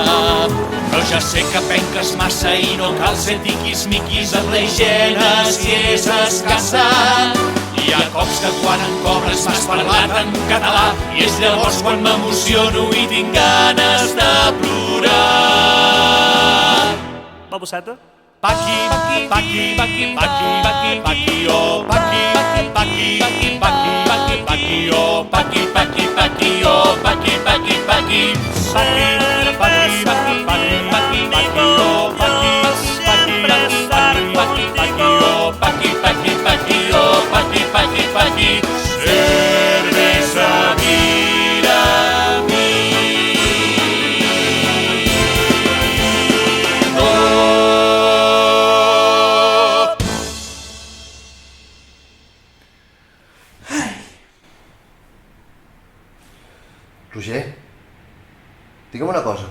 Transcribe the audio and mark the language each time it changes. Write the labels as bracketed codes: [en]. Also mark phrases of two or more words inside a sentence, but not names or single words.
[ca] Però ja sé que penques massa i no cal ser tiquis-miquis amb la higiene si és escassa. Hi ha cops que quan em cobres m'has parlat en català i és llavors quan m'emociono i tinc ganes de plorar. Babosseta? Paqui, paqui, paqui, paqui, paqui, paqui, oh, paqui, paqui, paqui, paqui, paqui, paqui, oh, paqui, paqui, paqui, oh, paqui, paqui, paqui, paqui, paqui, paqui, paqui, paqui, paqui, oh, paqui, paqui, paqui, paqui, oh, paqui, paqui, paqui, oh, paqui, paqui, paqui, cervesa, mira mi. Roger, digue'm una cosa.